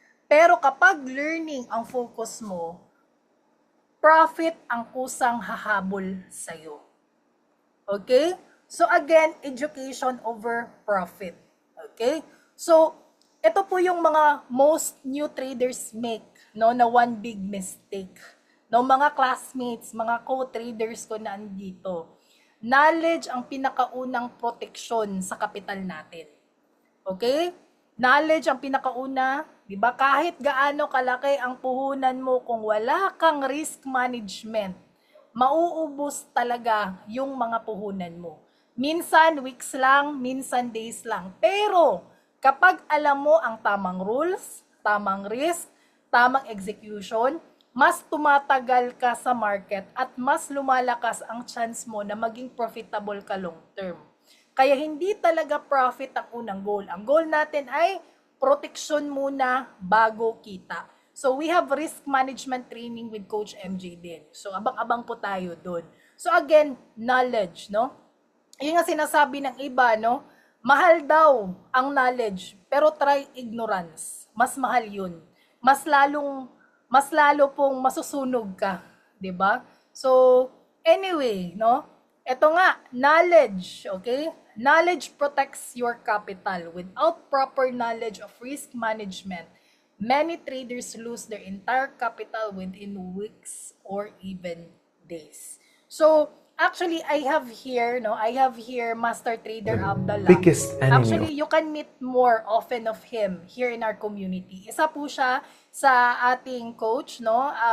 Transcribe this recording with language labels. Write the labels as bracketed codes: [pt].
[tl] Pero kapag learning ang focus mo, profit ang kusang hahabol sa'yo. Okay? [en] So again, education over profit. Okay? So, [tl] ito po yung [en] mga most new traders make, no, na one big mistake. [tl] No, mga classmates, mga co-traders ko na andito. Knowledge ang pinakaunang proteksyon sa kapital natin. Okay? Knowledge ang pinakauna, 'di ba? Kahit gaano kalaki ang puhunan mo kung wala kang risk management, mauubos talaga yung mga puhunan mo. Minsan weeks lang, minsan days lang. Pero kapag alam mo ang tamang rules, tamang risk, tamang execution, mas tumatagal ka sa market at mas lumalakas ang chance mo na maging profitable ka long term. Kaya hindi talaga profit ang unang goal. Ang goal natin ay protection muna bago kita. [en] So we have risk management training with Coach MJ din. [tl] So abang-abang po tayo doon. So again, knowledge, no? Yung nga sinasabi ng iba, no? Mahal daw ang knowledge, pero [en] try ignorance. [tl] Mas mahal yun. Mas lalo pong masusunog ka, 'di ba? So, anyway, no? Ito nga, knowledge, okay? [en] Knowledge protects your capital. Without proper knowledge of risk management, many traders lose their entire capital within weeks or even days. So, actually, I have here Master Trader Abdallah. Biggest enemy Actually, you can meet more often of him here in our community. [tl] Isa po siya sa ating coach, no?